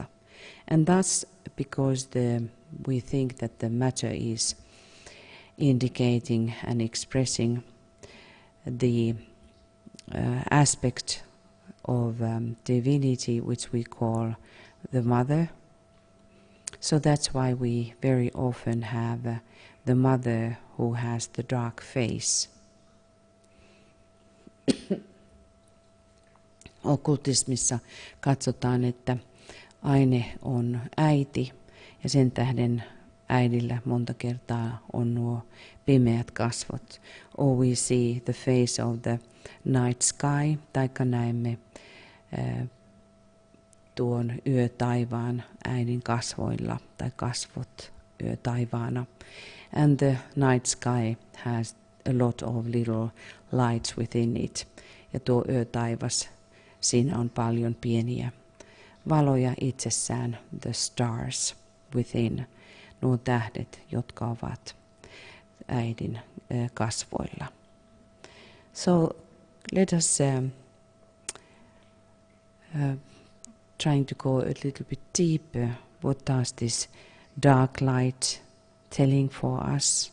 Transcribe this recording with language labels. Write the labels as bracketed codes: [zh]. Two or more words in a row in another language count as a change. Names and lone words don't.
[en] And thus, because we think that the matter is indicating and expressing the aspect of divinity which we call the mother. So that's why we very often have the mother who has the dark face. [fi] Okkultismissa katsotaan, että aine on äiti ja sen tähden äidillä monta kertaa on nuo pimeät kasvot. [en] Or we see the face of the night sky, [fi] taikka näemme tuon yötaivaan äidin kasvoilla tai kasvot yötaivaana. [en] And the night sky has a lot of little lights within it. [fi] Ja tuo yötaivas, siinä on paljon pieniä valoja itsessään, [en] the stars within, [fi] nuo tähdet, jotka ovat äidin kasvoilla. [en] So let us trying to go a little bit deeper. What does this dark light telling for us?